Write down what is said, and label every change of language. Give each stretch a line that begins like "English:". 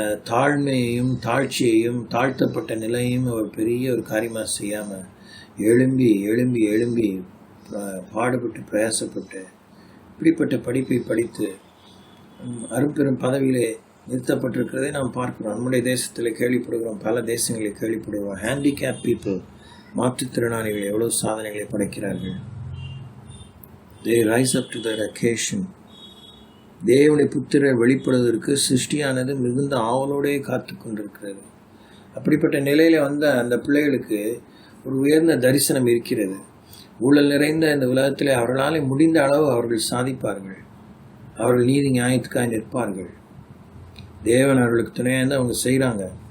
Tamil: தாழ்மையையும் தாழ்ச்சியையும் தாழ்த்தப்பட்ட நிலையும் அவர் பெரிய ஒரு காரியமாக செய்யாமல் எழும்பி எழும்பி எழும்பி பாடுபட்டு பிரயாசப்பட்டு இப்படிப்பட்ட படிப்பை படித்து அரும்பெரும் பதவியிலே நிறுத்தப்பட்டிருக்கிறதை நாம் பார்க்கிறோம். நம்முடைய தேசத்தில் கேள்விப்படுகிறோம், பல தேசங்களில் கேள்விப்படுகிறோம்.
English: handicap people
Tamil: மாற்றுத்திறனாளிகள் எவ்வளவு சாதனைகளை படைக்கிறார்கள்.
English: They rise up to their occasion.
Tamil: தேவனுடைய புத்திரர் வெளிப்படுவதற்கு சிருஷ்டியானது மிகுந்த ஆவலோடே காத்து கொண்டிருக்கிறது. அப்படிப்பட்ட நிலையில வந்த அந்த பிள்ளைகளுக்கு ஒரு உயர்ந்த தரிசனம் இருக்கிறது. ஊழல் நிறைந்த இந்த உலகத்திலே அவர்களால் முடிந்த அளவு அவர்கள் சாதிப்பார்கள். அவர்கள் நீதி நியாயத்துக்காக நிற்பார்கள். தேவன் அவர்களுக்கு துணையாக இருந்து அவங்க செய்கிறாங்க.